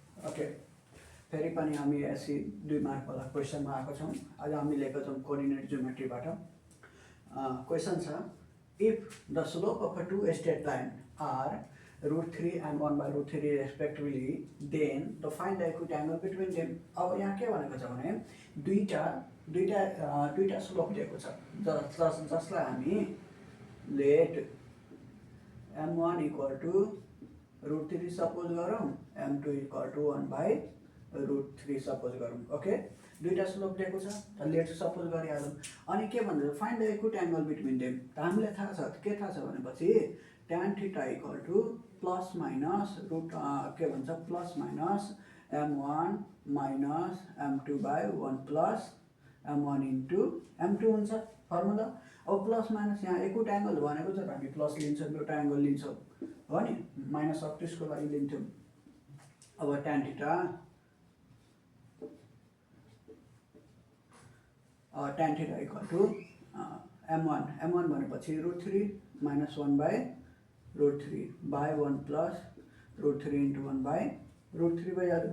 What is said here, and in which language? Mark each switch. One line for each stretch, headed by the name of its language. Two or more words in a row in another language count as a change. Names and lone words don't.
Nepali: ओके, फेरि पनि हामी एससी 2 मार्क वाला क्वेसनमा आएको छौँ। आज हामी लिएको छौँ
English: coordinate geometryबाट। क्वेसन छ, if the slope of a two straight line are √3 and 1/√3 respectively, then the find the acute angle between them।
Nepali: अब यहाँ के भनेको छ भने दुईटा स्लोप दिएको छ जसलाई हामी
English: let m1 equal to √3 suppose
Nepali: गरौँ,
English: m2 equal to 1/√3 suppose
Nepali: गरौँ। ओके, दुईटा स्लोप दिएको छ त
English: let suppose
Nepali: गरिहालौँ। अनि के भन्छ,
English: find the acute angle between them.
Nepali: त हामीलाई थाहा छ, के थाहा छ भनेपछि
English: tan theta equal to plus minus plus minus m1 minus m2/1 plus m1 into m2
Nepali: हुन्छ फर्मुला। अब
English: plus minus
Nepali: यहाँ
English: acute angle
Nepali: भनेको छ, हामी प्लस लिन्छौँ, एउटा एङ्गल लिन्छौँ हो नि, माइनस अप्टिसको लागि लिन्थ्यौँ। अब
English: tan theta equal to m1
Nepali: भनेपछि
English: √3 minus 1/√3 by 1 plus √3 into 1/√3
Nepali: भइहाल्यो।